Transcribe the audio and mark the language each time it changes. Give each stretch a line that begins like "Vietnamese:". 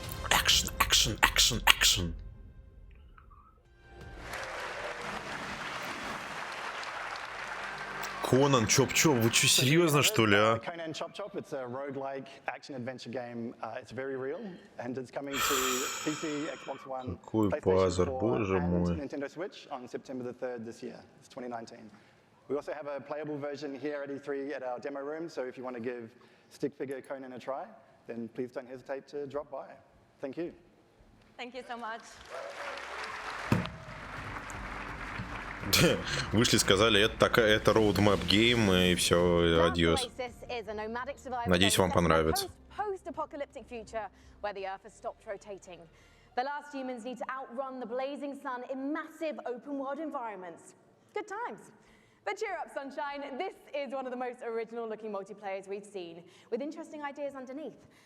English: Action.
Russian: Конан, Чоп-Чоп, вы что, серьезно, что ли, а?
English: Conan Chop Chop, it's a roguelike action-adventure game. It's very real, and it's coming to PC, Xbox One,
Russian: Какой пазар, боже мой.
English: and Nintendo Switch on September the 3rd this year. It's 2019. We also have a playable version here at E3 at our demo room, so if you want to give stick figure Conan a try, then please don't hesitate to drop by. Thank you. Thank you so much.
Russian: Вышли, сказали, это
English: roadmap game,
Russian: и все, адьос. Надеюсь, вам понравится.
English: Post-apocalyptic future where the Earth has stopped rotating. The last humans need to outrun the blazing sun in massive open-world environments. Good times. But cheer up, sunshine. This is one of the most original-looking multiplayers we've seen, with interesting ideas underneath.